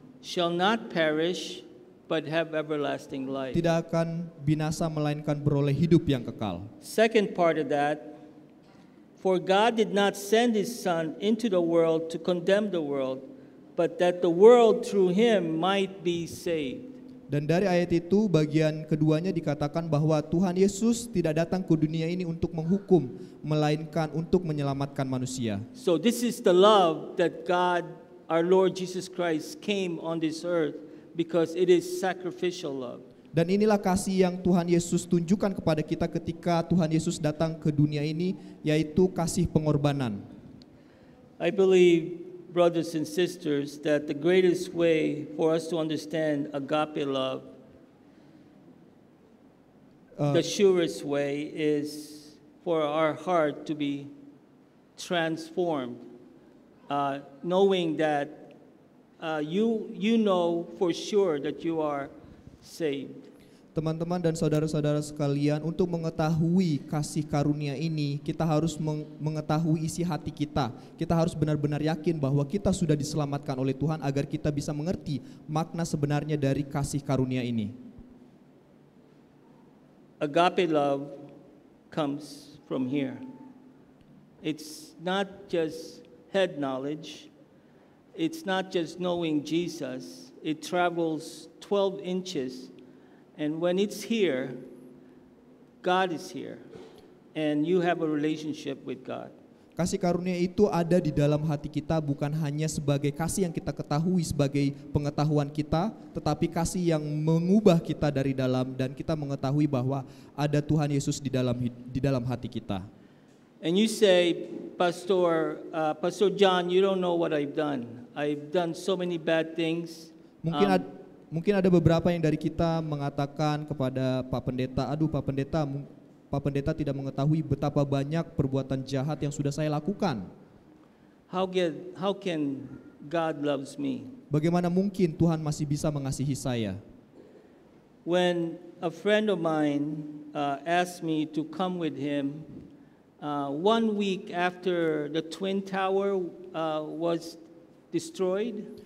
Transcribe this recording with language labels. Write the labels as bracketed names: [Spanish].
[English] shall not perish, but have everlasting life. [Indonesian] tidak akan binasa melainkan beroleh hidup yang kekal. [English] Second part of that, for God did not send his Son into the world to condemn the world, but that the world through him might be saved. [Indonesian] Dan dari ayat itu bagian keduanya dikatakan bahwa Tuhan Yesus tidak datang ke dunia ini untuk menghukum, melainkan untuk menyelamatkan manusia. [English] So this is the love that God, our Lord Jesus Christ, came on this earth, because it is sacrificial love. [Indonesian] Dan inilah kasih yang Tuhan Yesus tunjukkan kepada kita ketika Tuhan Yesus datang ke dunia ini, yaitu kasih pengorbanan. [English] I believe, brothers and sisters, that the greatest way for us to understand agape love, the surest way is for our heart to be transformed, knowing that you know for sure that you are saved. [Indonesian] Teman-teman dan saudara-saudara sekalian, untuk mengetahui kasih karunia ini, kita harus mengetahui isi hati kita. Kita harus benar-benar yakin bahwa kita sudah diselamatkan oleh Tuhan agar kita bisa mengerti makna sebenarnya dari kasih karunia ini. [English] Agape love comes from here. It's not just head knowledge. It's not just knowing Jesus. It travels 12 inches. And when it's here, God is here. And you have a relationship with God. [Indonesian] Kasih karunia itu ada di dalam hati kita, bukan hanya sebagai kasih yang kita ketahui sebagai pengetahuan kita, tetapi kasih yang mengubah kita dari dalam, dan kita mengetahui bahwa ada Tuhan Yesus di dalam hati kita. [English] And you say, Pastor John, you don't know what I've done. I've done so many bad things. [Indonesian] Mungkin ada beberapa yang dari kita mengatakan kepada Pak Pendeta, aduh Pak Pendeta tidak mengetahui betapa banyak perbuatan jahat yang sudah saya lakukan. [English] How can God loves me? [Indonesian] Bagaimana mungkin Tuhan masih bisa mengasihi saya? [English] When a friend of mine asked me to come with him 1 week after the Twin Tower was destroyed.